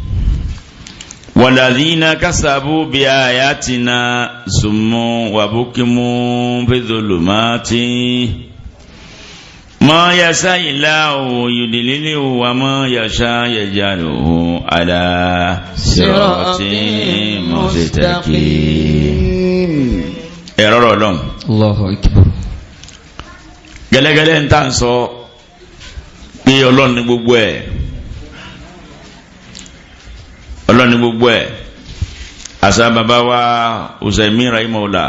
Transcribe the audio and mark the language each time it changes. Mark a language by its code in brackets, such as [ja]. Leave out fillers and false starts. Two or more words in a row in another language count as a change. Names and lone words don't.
[ar] والذين كذبوا بآياتنا صم وبكم في الظلمات ما يشاء الله يضلله وما يشاء يجعله على صراط مستقيم. [yo] Ọlọ́run. [ar] الله أكبر. [yo] Gẹ́lẹ́gẹ́lẹ́ ń tà ń sọ pé Ọlọ́run ní gbogbo ẹ̀. Ọlọ́run ní gbogbo ẹ̀. Àṣà bàbá wa Usaimin rahimahullah.